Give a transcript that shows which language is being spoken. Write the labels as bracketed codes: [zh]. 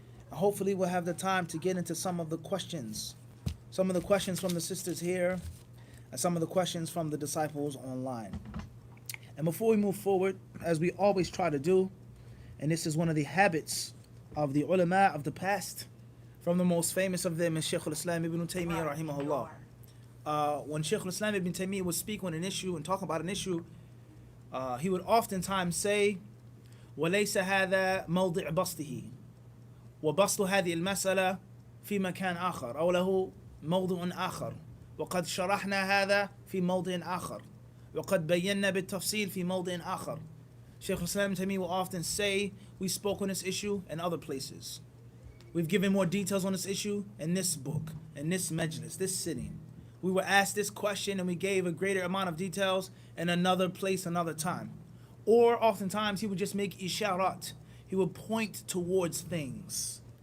[en] Hopefully we'll have the time to get into some of the questions from the sisters here, and some of the questions from the disciples online. And before we move forward, as we always try to do, and this is one of the habits of the ulama of the past, from the most famous of them is Shaykh al-Islam ibn Taymiyyah rahimahullah. When Shaykh al-Islam ibn Taymiyyah would speak on an issue and talk about an issue, he would oftentimes say, [ar] وَلَيْسَ هَذَا مَوْضِعْ بَسْطِهِ وبسط هذه المسألة في مكان آخر أو له موضوع آخر وقد شرحنا هذا في موضع آخر وقد بينا بالتفصيل في موضع آخر. [en] Shaykh Islam Taymiyyah will often say, we spoke on this issue in other places. We've given more details on this issue in this book, in this majlis, this sitting. We were asked this question and we gave a greater amount of details in another place, another time. Or oftentimes he would just make isharat. He would point towards things.